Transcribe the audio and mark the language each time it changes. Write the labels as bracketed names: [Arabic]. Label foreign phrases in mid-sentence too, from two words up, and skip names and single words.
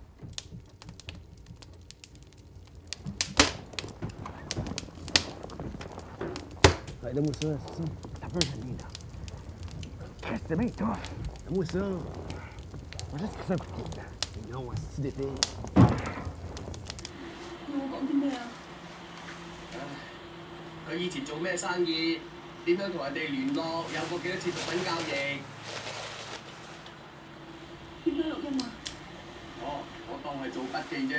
[French] Ouais, donne-moi ça, c'est ça. T'as peur, Janine, là. C'est bien tough. Donne-moi ça. On va juste crisser un coup de pied. Non, un style d'été. [Cantonese] 佢以前做咩生意？點樣同人哋聯絡？有過幾多次毒品交易？點解錄音啊？哦，我當係做筆記啫。